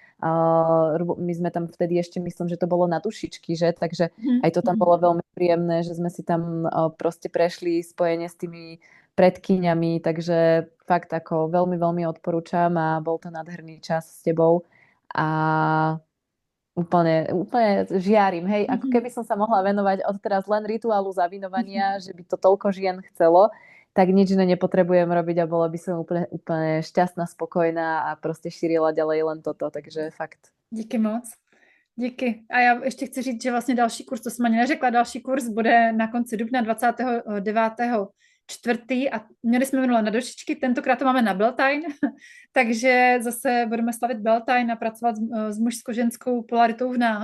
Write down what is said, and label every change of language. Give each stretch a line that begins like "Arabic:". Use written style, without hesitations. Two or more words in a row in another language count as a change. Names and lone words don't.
Slovak: my sme tam vtedy ešte, myslím, že to bolo na dušičky, že, takže aj to tam bolo veľmi príjemné, že sme si tam proste prešli spojenie s tými predkyňami, takže fakt ako veľmi, veľmi odporúčam a bol to nádherný čas s tebou a úplne žiarím, hej, ako keby som sa mohla venovať odteraz len rituálu zavinovania, že by to toľko žien chcelo, tak nič iné nepotrebujem robiť a bola by som úplne šťastná, spokojná a prostě šírila ďalej len toto, takže fakt.
Czech: Díky moc. Díky. A já ještě chci říct, že vlastně další kurz, to jsem ani neřekla, další kurz bude na konci dubna 29.4. a měli jsme minule na došičky, tentokrát to máme na Beltane, takže zase budeme slavit Beltane a pracovat s mužsko-ženskou polaritou v nás.